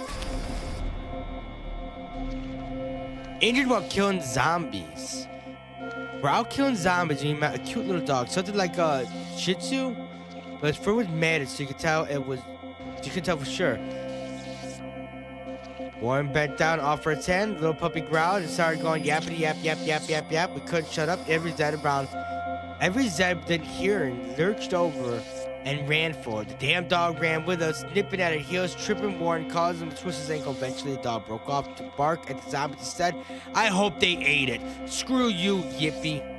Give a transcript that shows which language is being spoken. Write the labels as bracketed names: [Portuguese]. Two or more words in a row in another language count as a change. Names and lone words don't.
[English] Injured while killing zombies. We're out killing zombies and you met a cute little dog. Something like a Shih Tzu. But its fur was matted, so you could tell for sure. Warren bent down off her its hand. The little puppy growled and started going yappity yap yap yap yap yap. We couldn't shut up. Every Zed didn't hear and lurched over and ran for it. The damn dog ran with us, nipping at her heels, tripping Warren, causing him to twist his ankle. Eventually, the dog broke off to bark at the zombies instead. I hope they ate it. Screw you, Yippy.